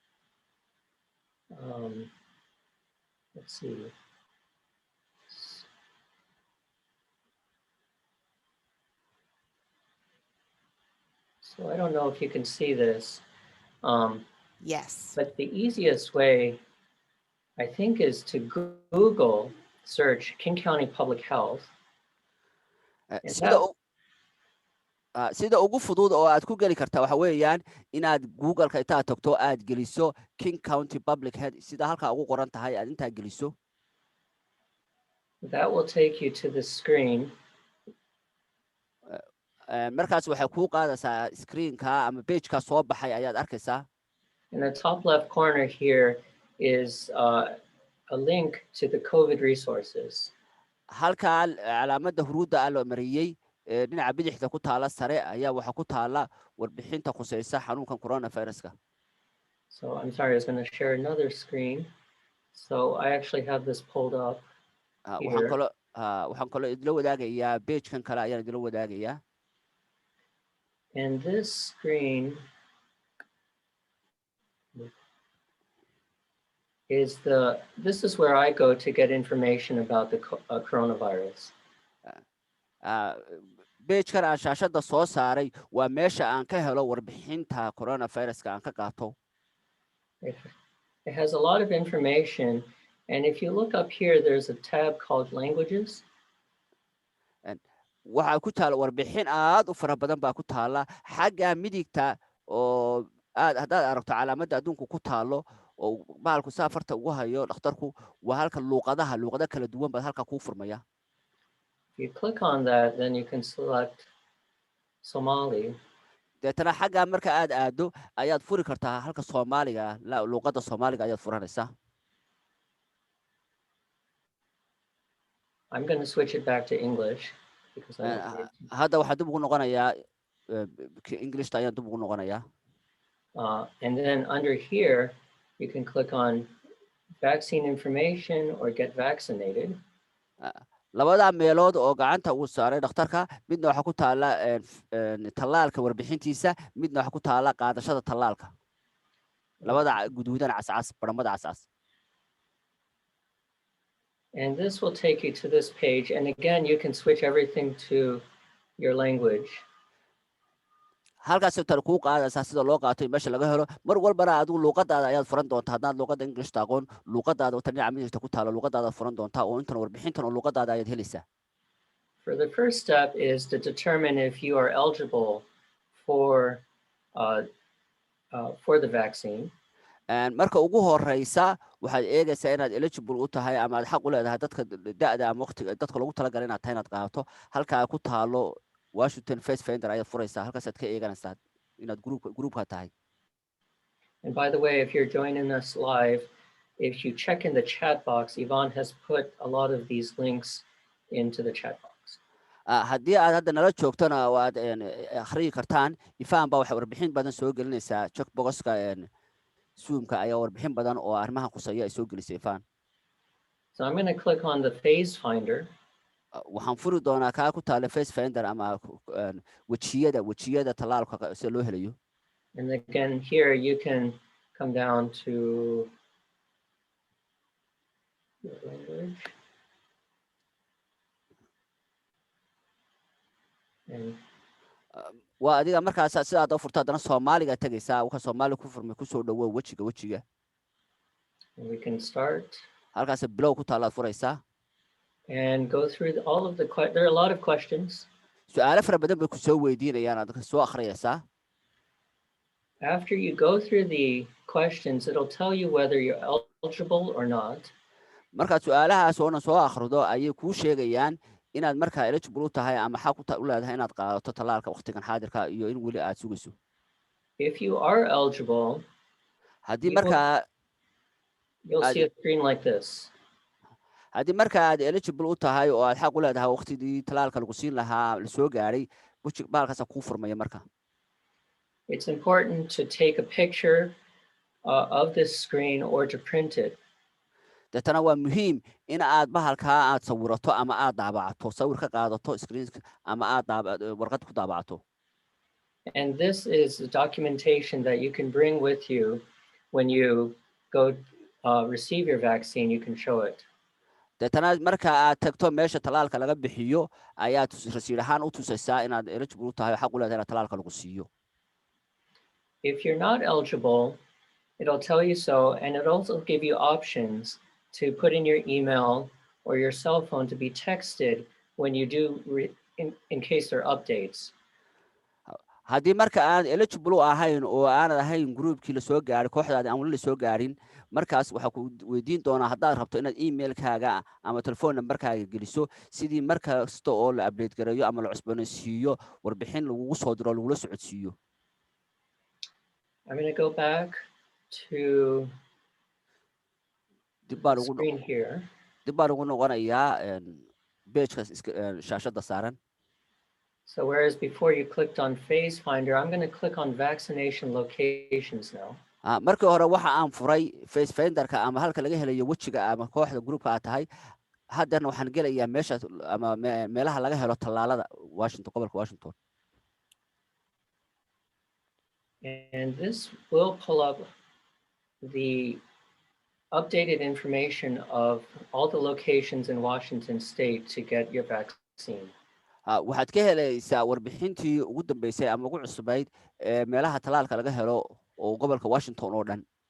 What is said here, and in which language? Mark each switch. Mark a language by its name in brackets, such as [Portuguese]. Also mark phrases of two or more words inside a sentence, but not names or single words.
[English] Let's see. So I don't know if you can see this. Yes. But the easiest way, I think, is to Google search King County Public Health. [Somali] sida ugu fudud oo aad ku geli kartaa waxa weeyaan inaad Google-ka intaad tagto aad geliso King County Public Health sida halka ugu qoran tahay aad inta geliso. [English] That will take you to the screen. [Somali] markaas waxay ku qaadaysaa screen-ka ama page-ka soo baxay ayaad arkaysaa. [English] In the top left corner here is a link to the COVID resources. [Somali] halka calaamadda huruudda loo mariyay dhinaca bidixda ku taala sare ayaa waxa ku taala warbixinta khusaysa xanuunkan coronavirus-ka. [English] So I'm sorry, I was going to share another screen. So I actually have this pulled up. [Somali] waxaan kaloo idila wadaagayaa page-kan kale ayaan idila wadaagayaa. [English] And this screen this is where I go to get information about the coronavirus. [Somali] page-kan aan shaashada soo saaray waa meesha aan ka helo warbixinta coronavirus-ka aan ka qaato. [English] It has a lot of information, and if you look up here, there's a tab called languages. [Somali] waxaa ku taala warbixin aad u fara badan baa ku taala xagga midigta oo haddaad aragto calaamadda adduunku ku taalo oo bahalku saafarta ugu hayo dhakhtarku waa halka luuqada kala duwan baad halka kuu furmaya. [English] If you click on that, then you can select Somali. [Somali] deetana xagga marka aad aado ayaad furi kartaa halka Soomaaliga luuqada Soomaaliga ayaad furanaysaa. [English] I'm going to switch it back to English. [Somali] hadda waxaan dib ugu noqonayaa English ayaan dib ugu noqonayaa. [English] And then under here, you can click on vaccine information or get vaccinated. [Somali] labada meelood oo gacanta uu saaray dhakhtarka midna waxa ku taala tallaalka warbixintiisa midna waxa ku taala qaadashada tallaalka labada guduudan cascas baramada cascas. [English] And this will take you to this page. And again, you can switch everything to your language. [Somali] halkaas tar kuu qaadaysaa sida loo qaato meesha laga helo mar walbana adigu luuqadaada ayaad furan doontaa haddaad luuqada English taqoon luuqadaada tan dhinaca ku taalo luuqadaada furan doontaa oo intan warbixintan oo luuqadaada ayaad helaysaa. [English] For the first step is to determine if you are eligible for the vaccine. [Somali] Marka ugu horeysa waxaad eegaysaa inaad eligible u tahay ama aad xaq u leedahay dadka da'da ama waqtiga dadka lagu talagalay inaad tahay inaad qaato halkaa ku taalo Washington Face Finder ayaad furaysaa halkaas aad ka eeganaysaa inaad groupka tahay. [English] And by the way, if you're joining us live, if you check in the chat box, Yvonne has put a lot of these links into the chat box. [Somali] haddii aad hadda nala joogtona waad akhriyi kartaan ifaan baa waxay warbixin badan soo gelinaysaa checkboxka Zoomka ayaa warbixin badan oo arrimaha khusaya ay soo gelisay ifaan. [English] So I'm going to click on the phase finder. [Somali] waxaan furi doonaa kaa ku taala Face Finder ama wajiyada tallaalka si loo helayo. [English] And again, here you can come down to your language. And [Somali] waa adiga markaas sidaad u furto haddana Soomaaliga tagaysaa waxa Soomaali ku furmay ku soo dhawow wajiga. [English] we can start. [Somali] halkaas bilow ku taalaad furaysaa. [English] And go through all of there are a lot of questions. [Somali] su'aalo fara badan bay ku soo weydiinayaan aad soo akhriyaysaa. [English] After you go through the questions, it'll tell you whether you're eligible or not. [Somali] markaad su'aalahaas oo dhan soo akhrido ayay kuu sheegayaan inaad markaa eligible u tahay ama xaq u leedahay inaad qaadato tallaalka waqtigan xaadirka iyo in weli aad sugayso. [English] If you are eligible, [Somali] haddii markaa [English] you'll see a screen like this. [Somali] haddii markaa aad eligible u tahay oo aad xaq u leedahay waqtigii tallaalka lagu siin lahaa la soo gaaray baalkaas kuu furmaya marka. [English] It's important to take a picture of this screen or to print it. [Somali] deetana waa muhiim in aad bahalkaa aad sawirato ama aad daabacato sawir ka qaadato screenka ama aad warqad ku daabacato. [English] And this is the documentation that you can bring with you when you go receive your vaccine. You can show it. [Somali] deetana marka aad tagto meesha tallaalka laga bixiyo ayaad rasiid ahaan u tusaysaa inaad eligible u tahay xaq u leedahay tallaalka lagu siiyo. [English] If you're not eligible, it'll tell you so, and it'll also give you options to put in your email or your cell phone to be texted when you do, in case there are updates. [Somali] haddii marka aad eligible u ahayn oo aanad ahayn groupkii la soo gaaray kooxdaada aan wali la soo gaarin markaas waxaa ku weydiin doonaa haddaad rabto inaad emailkaaga ama [English] telephone numberkaaga [Somali] geliso sidii markasta oo la update gareeyo ama la cusboonaysiiyo warbixin lagugu soo diro lagula socodsiiyo. [English] I'm going to go back to the screen here. [Somali] dib baan ugu noqonayaa pageka shaashada saaran. [English] So whereas before you clicked on phase finder, I'm going to click on vaccination locations now. [Somali] markii hore waxa aan furay Face Finderka ama halka laga helayo wajiga ama kooxda groupka aad tahay haddana waxaan gelayaa meesha ama meelaha laga helo tallaalada Washington gobolka Washington. [English] And this will pull up the updated information of all the locations in Washington state to get your vaccine. [Somali] waxaad ka helaysaa warbixintii ugu dambeysay ama ugu cusubayd meelaha tallaalka laga helo oo gobolka Washington oo dhan.